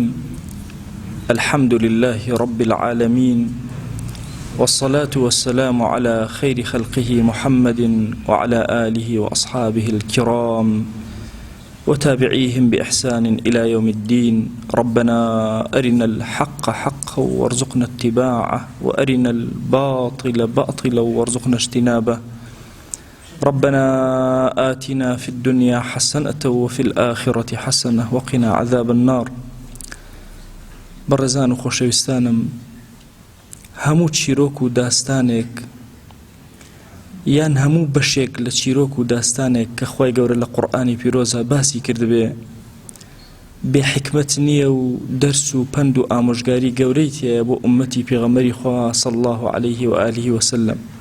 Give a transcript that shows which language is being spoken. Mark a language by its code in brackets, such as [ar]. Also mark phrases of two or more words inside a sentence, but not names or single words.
[ar] الحمد لله رب العالمين، والصلاة والسلام على خير خلقه محمد وعلى آله وأصحابه الكرام وتابعيهم بإحسان إلى يوم الدين. ربنا أرنا الحق حقا وارزقنا اتباعه، وأرنا الباطل باطلا وارزقنا اجتنابه. ربنا آتنا في الدنيا حسنة وفي الآخرة حسنة وقنا عذاب النار. [ckb] بەڕێزان و خۆشەویستانم، هەموو چیرۆک و داستانێک یان هەموو بەشێک لە چیرۆک و داستانێک کە خوای گەورە لە قورئانی پیرۆزە باسی کردبێ بێ حکمت نییە و دەرس و پند و ئامۆژگاری گەورەی تێیە بۆ ئومەتی پێغەمبەری خوا [ar] صلی الله عليه و آله وسلم.